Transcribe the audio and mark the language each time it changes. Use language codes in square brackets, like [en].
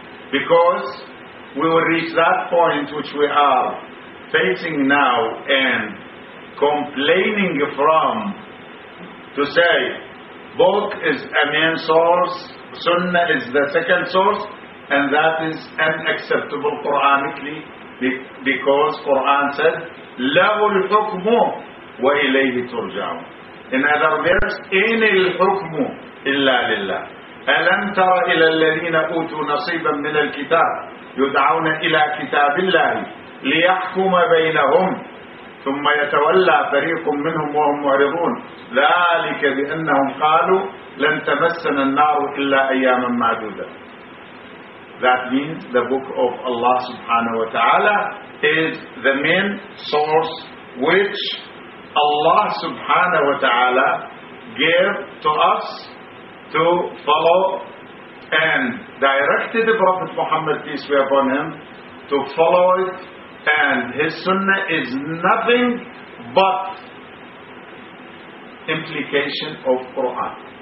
[en] because we will reach that point which we are facing now and complaining from, to say book is a main source, Sunnah is the second source, and that is unacceptable Quranically, because Quran said [ar] لَهُ الْحُكْمُ وَإِلَيْهِ تُرْجَعُ. [en] In other words, [ar] إِنِ الْحُكْمُ إلا لله. ألم تر إلى الذين أوتوا نصيبا من الكتاب يدعون إلى كتاب الله ليحكم بينهم ثم يتولى فريق منهم وهم معرضون. ذلك بأنهم قالوا لن تمسنا النار إلا أياما معدودة. [en] That means the book of Allah subhanahu wa ta'ala is the main source which Allah subhanahu wa ta'ala gave to us to follow and directed the Prophet Muhammad, peace be upon him, to follow it, and his sunnah is nothing but implication of Quran.